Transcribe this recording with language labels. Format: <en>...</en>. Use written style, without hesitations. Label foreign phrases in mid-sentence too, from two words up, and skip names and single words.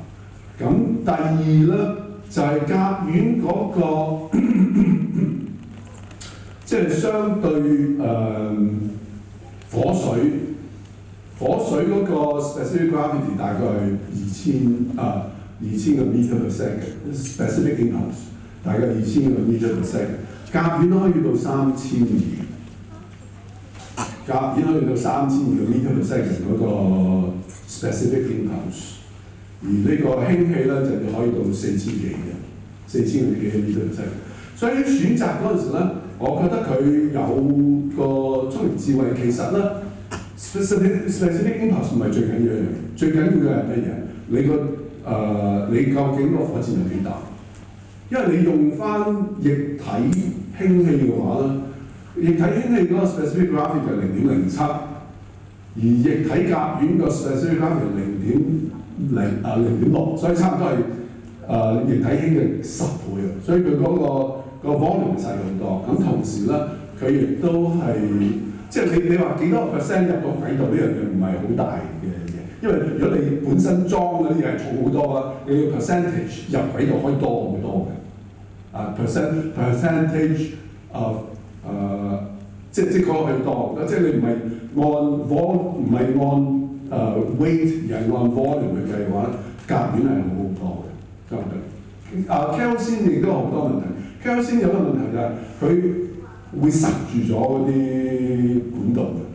<yue>咁第二咧就係、甲烷嗰、即係相對火水嗰個</yue> <en>specific gravity</en> <yue>大概係2000個</yue> <en>meter per second， specific impulse</en> <yue>大概2000個</yue> <en>meter per second，</en> <yue>甲烷可以到3200，甲烷可以到3200個</yue> <en>meter per second</en> <yue>嗰個</yue> <en>specific impulse，</en> <yue>而呢個氫氣咧就可以到4000幾個</yue> <en>meter per second。</en> <yue>所以喺選擇嗰陣時咧，我覺得佢有個聰明智慧，其實咧</yue> <en>specific impulse</en> <yue>唔係最緊要一樣嘢，最緊要嘅係乜嘢？你究竟個火箭有幾大？因為你用翻液體氫氣嘅話咧，液體氫氣嗰個</yue> <en>specific gravity</en> <yue>就係0.07，而液體甲烷個</yue> <en>specific gravity</en> <yue>係0.6，所以差唔多係液體氫嘅10倍啊！所以佢嗰個 volume 細好多。咁同時咧，佢亦都係即係你話幾多個 percent 入到軌道呢樣嘢唔係好大嘅。因為如果你本身裝嗰啲嘢係重好多啊，你嘅 percentage 入軌道可以多好多嘅。</yue> <en>percentage of</en> <yue>即係嗰個係多，即係你唔係按 weight 而係按 volume 去計嘅話，甲烷係好好多嘅。相對kerosene 亦都有好多問題。kerosene 有個問題就係佢會塞住咗嗰啲管道嘅。</yue>